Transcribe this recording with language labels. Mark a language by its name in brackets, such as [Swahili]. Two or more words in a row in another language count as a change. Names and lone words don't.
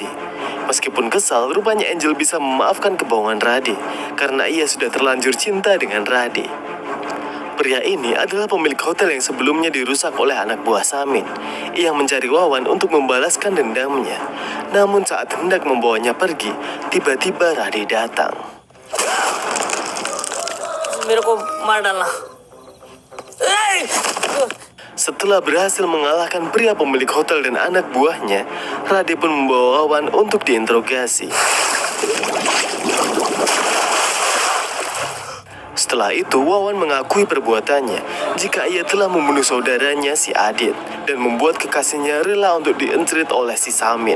[Indonesian] Meskipun kesal, rupanya Angel bisa memaafkan kebohongan Rade, karena ia sudah terlanjur cinta dengan Rade. Pria ini adalah pemilik hotel yang sebelumnya dirusak oleh anak buah Samin. Ia mencari Wawan untuk membalaskan dendamnya. Namun saat hendak membawanya pergi, tiba-tiba Rade datang. [Hindi] मेरे को मार डालना। [Indonesian] Setelah berhasil mengalahkan pria pemilik hotel dan anak buahnya, Rade pun membawa Wawan untuk diinterogasi. Setelah itu, Wawan mengakui perbuatannya jika ia telah membunuh saudaranya si Adit dan membuat kekasihnya rela untuk diencerit oleh si Samin.